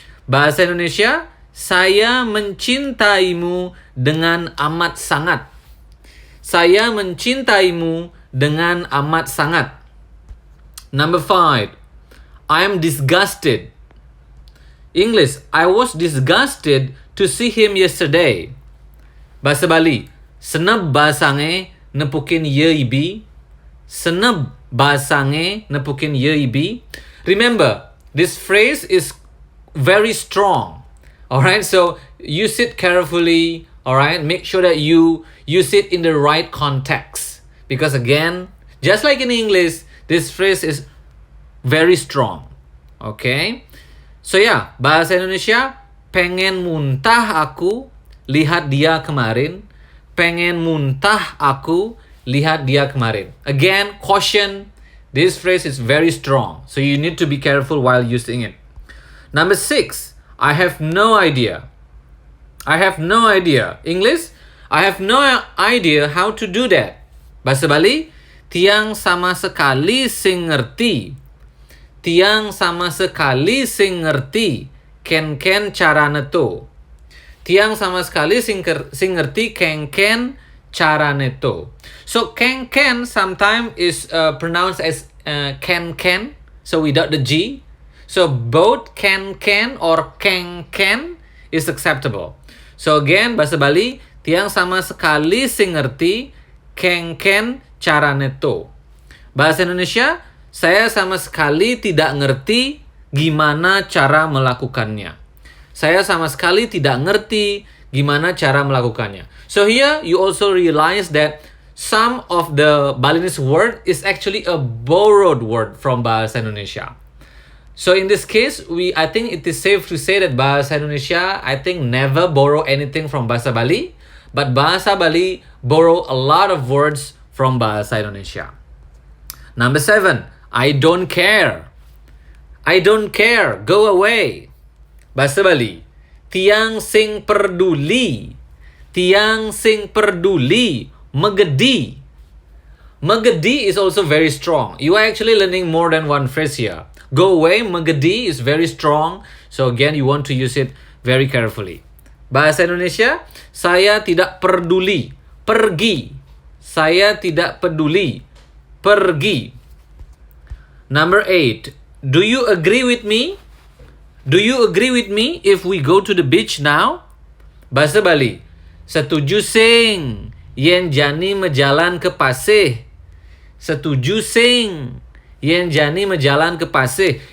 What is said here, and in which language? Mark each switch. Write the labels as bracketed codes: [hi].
[id] Bahasa Indonesia, saya mencintaimu dengan amat sangat. Saya mencintaimu dengan amat sangat. [en] Number 5. I am disgusted. English, I was disgusted to see him yesterday. [ban] Bahasa Bali, senep basange nepukin yeibi. Senep basange nepukin yeibi. [en] Remember, this phrase is very strong. Alright, so use it carefully. Alright, make sure that you use it in the right context. Because again, just like in English, this phrase is very strong. Okay, so yeah, [id] bahasa Indonesia, pengen muntah aku lihat dia kemarin. Pengen muntah aku lihat dia kemarin. [en] Again, caution, this phrase is very strong. So you need to be careful while using it. Number 6, I have no idea. I have no idea. English, I have no idea how to do that. [ban] Bahasa Bali, tiang sama sekali sing ngerti. Tiang sama sekali sing ngerti ken-ken carane to. Tiang sama sekali sing ngerti ken-ken carane to. [en] So ken-ken sometimes is pronounced as ken-ken, so without the G. So both ken-ken or keng-ken is acceptable. So again, [ban] bahasa Bali, tiang sama sekali sing ngerti keng-ken carane to. [id] Bahasa Indonesia, saya sama sekali tidak ngerti gimana cara melakukannya. Saya sama sekali tidak ngerti gimana cara melakukannya. [en] So here you also realize that some of the Balinese word is actually a borrowed word from Bahasa Indonesia. So in this case, I think it is safe to say that Bahasa Indonesia, I think, never borrow anything from Bahasa Bali, but Bahasa Bali borrow a lot of words from Bahasa Indonesia. Number 7, I don't care. I don't care, go away. [ban] Bahasa Bali, tiang sing peduli. Tiang sing peduli, megedi. [en] Megedi is also very strong. You are actually learning more than one phrase here. Go away, megedi is very strong. So again, you want to use it very carefully. [id] Bahasa Indonesia, saya tidak peduli, pergi. Saya tidak peduli, pergi. [en] Number 8, do you agree with me? Do you agree with me if we go to the beach now? [ban] Bahasa Bali, setuju sing, yen jani mejalan ke pasir. Setuju sing, yen jani mejalan ke pasir.